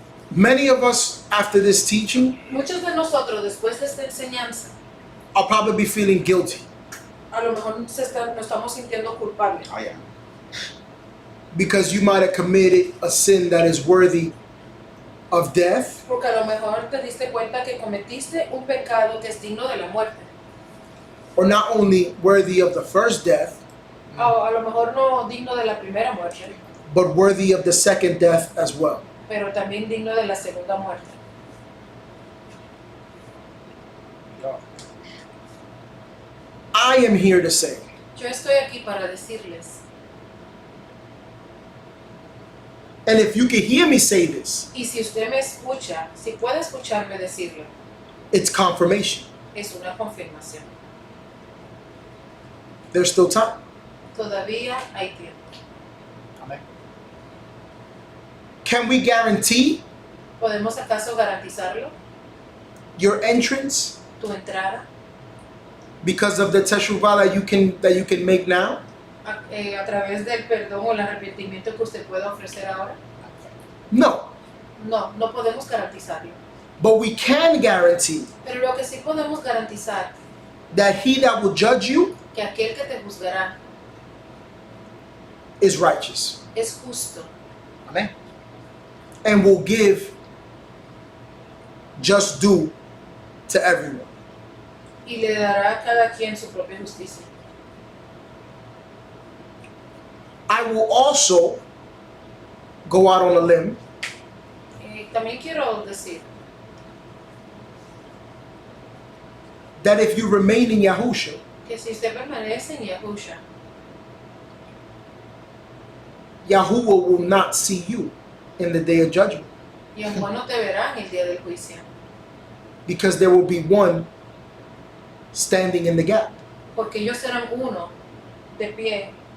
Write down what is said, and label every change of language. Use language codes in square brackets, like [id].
[en] Many of us, after this teaching, [es] Muchos de nosotros después de esta enseñanza, [en] are probably be feeling guilty [es] a lo mejor nos estamos sintiendo culpables. [en] I am. because you might have committed a sin that is worthy of death, [es] Porque a lo mejor te diste cuenta que cometiste un pecado que es digno de la muerte. [en] or not only worthy of the first death, [es] O a lo mejor no digno de la primera muerte, [en] but worthy of the second death as well. [es] pero también digno de la segunda muerte. [en] I am here to say [es] Yo estoy aquí para decirles, [en] and if you can hear me say this, [es] y si usted me escucha, si puede escucharme decirlo, [en] it's confirmation. [es] es una confirmación. [en] There's still time. [es] Todavía hay tiempo. [en] Can we guarantee [es] ¿Podemos acaso garantizarlo? [en] your entrance [es] Tu entrada [en] because of the teshuvah that you can make now? [es] a través del perdón o el arrepentimiento que usted pueda ofrecer ahora? [en] No. [es] No, no podemos garantizarlo. [en] But we can guarantee [es] Pero lo que sí podemos garantizar, [en] that he that will judge you [es] que aquel que te juzgará [en] is righteous [es] es justo [en] Amen. and will give just due to everyone. [es] y le dará a cada quien su propia justicia. [en] I will also go out on a limb [es] También quiero decir [en] that if you remain in Yahusha, [es] que si usted permanece en Yahusha, [en] Yahuwah will not see you in the day of judgment, [es] Yahuwah no te verá en el día del juicio, [en] because there will be one standing in the gap. [es] porque ellos serán uno de pie.